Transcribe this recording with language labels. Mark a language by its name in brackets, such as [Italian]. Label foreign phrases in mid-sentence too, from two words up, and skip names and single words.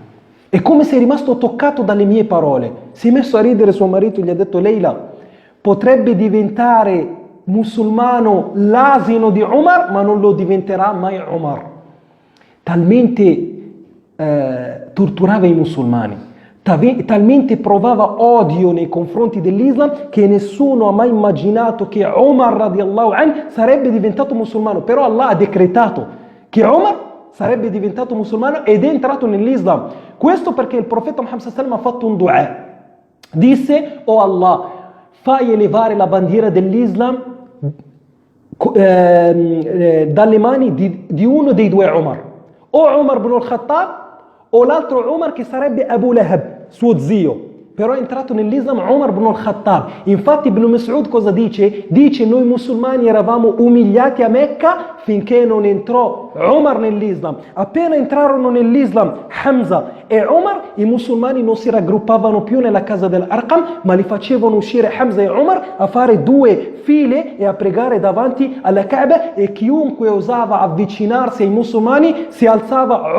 [Italian] È come se è rimasto toccato dalle mie parole. Si è messo a ridere suo marito e gli ha detto: Leila, potrebbe diventare musulmano l'asino di Umar, ma non lo diventerà mai Umar. Talmente torturava i musulmani, talmente provava odio nei confronti dell'Islam, che nessuno ha mai immaginato che Umar [Arabic] رضي الله عنه [Italian] sarebbe diventato musulmano. Però Allah ha decretato che Umar sarebbe diventato musulmano ed è entrato nell'Islam. Questo perché il profeta Muhammad [Arabic] صلى الله عليه وسلم [Italian] ha fatto un dua. Disse: oh Allah, fai elevare la bandiera dell'Islam dalle mani di uno dei due Umar, o Umar ibn al-Khattab o l'altro Umar che sarebbe Abu Lahab, suo zio. Però è entrato nell'Islam Umar ibn al-Khattab. Infatti Ibn Mas'ud cosa dice? Dice: noi musulmani eravamo umiliati a Mecca finché non entrò Umar nell'Islam. Appena entrarono nell'Islam Hamza e Umar, i musulmani non si raggruppavano più nella casa dell'Arqam, ma li facevano uscire Hamza e Umar a fare due file e a pregare davanti alla Kaaba, e chiunque osava avvicinarsi ai musulmani si alzava.